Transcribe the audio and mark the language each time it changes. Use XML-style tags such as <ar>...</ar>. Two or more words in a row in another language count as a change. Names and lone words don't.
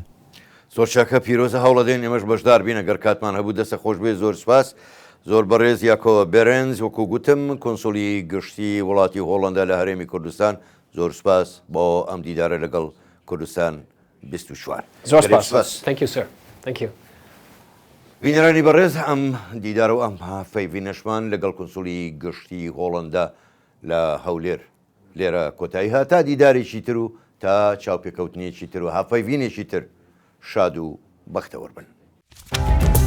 <ckb>زۆر چاکە پیرۆزە هەوڵەدەین ئێمەش بەشدار بینە گەر کاتمان هەبوو دەستە خۆش بێ زۆر سپاس. زۆر بەڕێز یاکۆ بێرنز وەکو گوتم کۆنسولی گشتی وڵاتی هۆڵەندا لە هەرێمی کوردستان زۆر سپاس بۆ ئەم دیدارە لەگەڵ کوردستان 24. زۆر سپاس.</ckb> <en>Thank you sir. Thank you.</en> <ckb>بینەرانی بەڕێز ئەم دیدارە و ئەم هافەیڤینەشمان لەگەڵ کۆنسولی گشتی هۆڵەندا لە هەولێر لێرە کۆتایی هات تا دیدارێکی تر و تا چاوپێکەوتنیەکی تر و هافەیڤینێکی تر شاد و بەختەوەربن.</ckb>